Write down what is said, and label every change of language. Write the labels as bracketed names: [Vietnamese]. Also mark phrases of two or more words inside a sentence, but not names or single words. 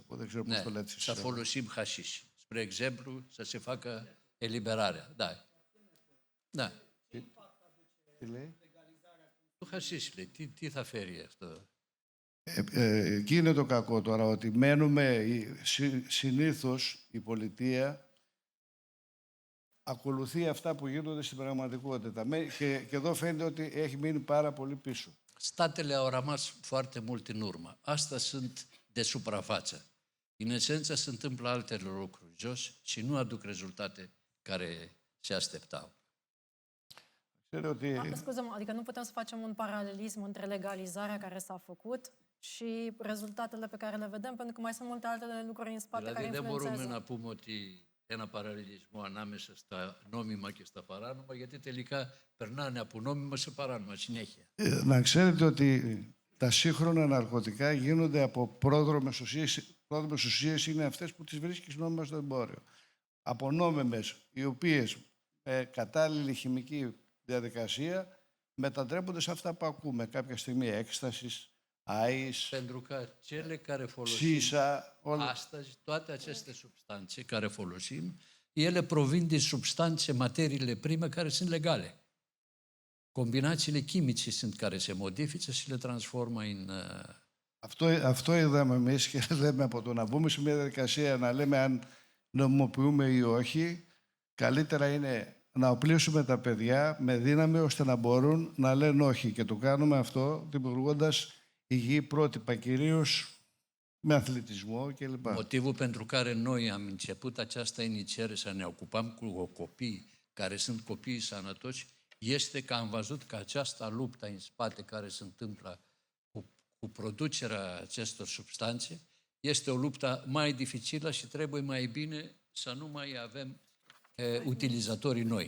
[Greek] Δεν ξέρω πώς Ναι, το λέτε [Romanian] să [Greek] εσείς. [Romanian] folosim hașiș. Spre exemplu, să se facă eliberarea. Da. Da. [Greek] Τι λέει? Το hașiș, λέει, τι θα φέρει αυτό. Εκεί είναι το κακό τώρα, ότι μένουμε, συνήθως η πολιτεία ακολουθεί αυτά που γίνονται στην πραγματικότητα. Και εδώ φαίνεται ότι έχει μείνει πάρα πολύ πίσω. [Romanian] Statele au rămas foarte mult în urmă. Astea sunt de suprafață. În esență se întâmplă alte lucruri jos și nu aduc rezultate care se așteptau. [Greek] Ξέρω ότι [Romanian] Scuză-mă, adică nu putem să facem un paralelism între legalizarea care s-a făcut și rezultatele pe care le vedem, pentru că mai sunt multe alte lucruri în spate care [Greek] Δηλαδή δεν μπορούμε [Romanian] influențează. [Greek] να πούμε ότι ένα παραλληλισμό ανάμεσα στα νόμιμα και στα παράνομα, γιατί τελικά περνάνε από νόμιμα σε παράνομα συνέχεια. να ξέρετε ότι τα σύγχρονα ναρκωτικά γίνονται από πρόδρομες ουσίες. Πρόδρομες ουσίες είναι αυτές που τις βρίσκεις νόμιμα στο εμπόριο. Από νόμιμες, οι οποίες με κατάλληλη χημική διαδικασία μετατρέπονται σε αυτά που ακούμε. Κάποια στιγμή έκστασης, άις, [Romanian] Pentru că cele care folosim [Greek] σίσα, όλα. [Romanian] astăzi, toate aceste substanțe care folosim, ele provin din substanțe, materiile prime care sunt legale. Combinațiile chimice sunt care se modifică și le transformă în... [Greek] Αυτό είδαμε εμείς και λέμε από το να μπούμε σε μια διαδικασία να λέμε αν νομιμοποιούμε ή όχι, καλύτερα είναι να οπλίσουμε τα παιδιά με δύναμη ώστε να μπορούν να λένε όχι. Και το κάνουμε αυτό δημιουργώντας υγιή πρότυπα, κυρίως με αθλητισμό κλπ. [Romanian] Motivul pentru care noi am început această inițiere să ne ocupăm cu copii care sunt copii sănătoși este că am văzut că această luptă în spate care se întâmplă cu producerea acestor substanțe este o luptă mai dificilă și trebuie mai bine să nu mai avem utilizatorii noi.